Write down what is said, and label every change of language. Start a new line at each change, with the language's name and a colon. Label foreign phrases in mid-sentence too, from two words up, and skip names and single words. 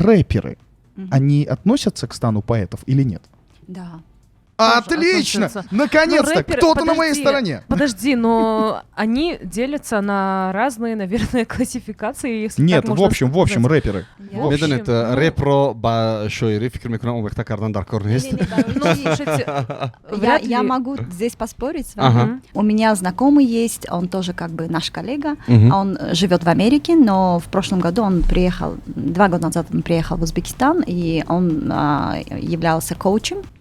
Russian: они относятся к стану поэтов или нет? Да. Отлично! относятся. Наконец-то! Но рэперы- Кто-то на моей подожди, стороне. Подожди, но они делятся на разные, наверное, классификации. Если Нет, так в можно общем, сказать. рэперы. Я- В общем,
Tajik: медонит
Russian: ну-
Tajik: репро ба шоири фикр мекунам он вақта кардан дар кор нест.
Russian: Ну, слушайте, вряд Я ли- могу здесь поспорить с вами. Ага. Мгм. У меня знакомый есть, он тоже как бы наш коллега. Мгм. Он живет в Америке, но в прошлом году он приехал, 2 года назад он приехал в Узбекистан, и он являлся коучем, то